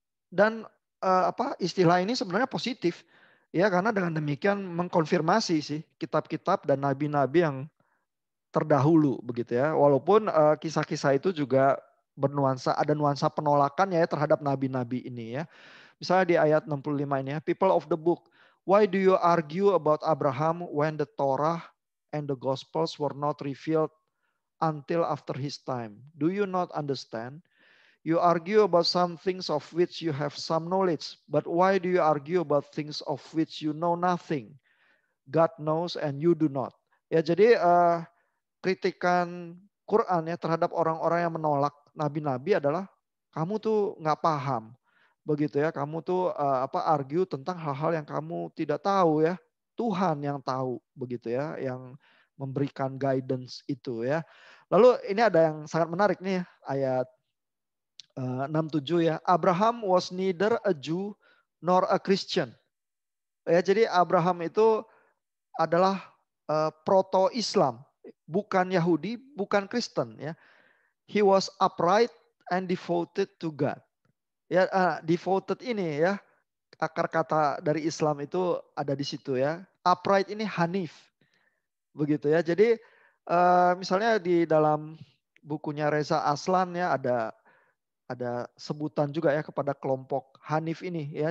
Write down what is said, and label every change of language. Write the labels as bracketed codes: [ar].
[id] Dan istilah ini sebenarnya positif ya, karena dengan demikian mengkonfirmasi sih kitab-kitab dan nabi-nabi yang terdahulu begitu ya. Walaupun kisah-kisah itu juga ada nuansa penolakan ya terhadap nabi-nabi ini ya. Misalnya di ayat 65 ini ya, [en] people of the book, why do you argue about Abraham when the Torah and the Gospels were not revealed until after his time? Do you not understand? You argue about some things of which you have some knowledge, but why do you argue about things of which you know nothing? God knows and you do not. [id] Ya, jadi kritikan Quran ya terhadap orang-orang yang menolak nabi-nabi adalah kamu tuh nggak paham, begitu ya. Kamu tuh argue tentang hal-hal yang kamu tidak tahu ya. Tuhan yang tahu, begitu ya, yang memberikan guidance itu ya. Lalu ini ada yang sangat menarik nih, ayat 67 ya. [en] Abraham was neither a Jew nor a Christian. [id] Ya, jadi Abraham itu adalah proto-Islam, bukan Yahudi, bukan Kristen ya. [en] He was upright and devoted to God. [id] Ya, devoted ini ya, akar kata dari Islam itu ada di situ ya. Upright ini hanif. Begitu ya. Jadi misalnya di dalam bukunya Reza Aslan ya ada sebutan juga ya kepada kelompok hanif ini ya.